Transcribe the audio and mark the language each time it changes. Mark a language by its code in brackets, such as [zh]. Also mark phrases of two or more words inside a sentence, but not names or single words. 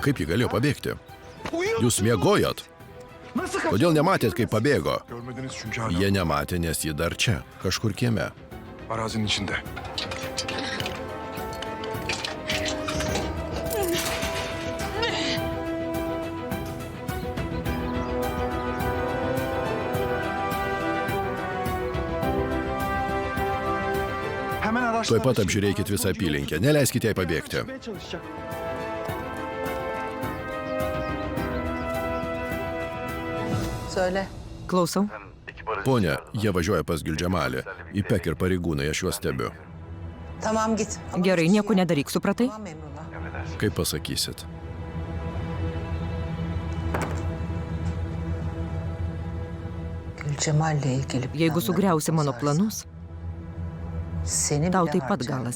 [lt] Kaip ji galėjo pabėgti? Jūs miegojot? Kodėl nematėt, kaip pabėgo? [tr] Görmediniz çünkü hala [lt] Jie nematė, nes ji dar čia, kažkur kieme. [tr] arazinin içinde. Hemen [lt] Tuoj [tr] araçlar. [lt] pat apžiūrėkit visą apylinkę, neleiskite jai pabėgti. [tr] Çalışacak. Söyle. [lt] Klausau. Pone, jie važiuoja pas Gildžemalį. Ipek ir pareigūnai, aš juos stebiu. [tr] Tamam git. Ama [lt] Gerai, [tr] hiçbir şey [lt] nieko nedaryk, supratai? [tr] Tamam Emrullah. [lt] Kaip pasakysit? [tr] Gülcemal'le ilgili [lt] Jeigu [tr] planlarını [lt] sugriausi mano [tr] bozarsan [lt] planus, [tr] seni [lt] tau [tr] bile [lt] taip pat [tr] harcarım [lt] galas,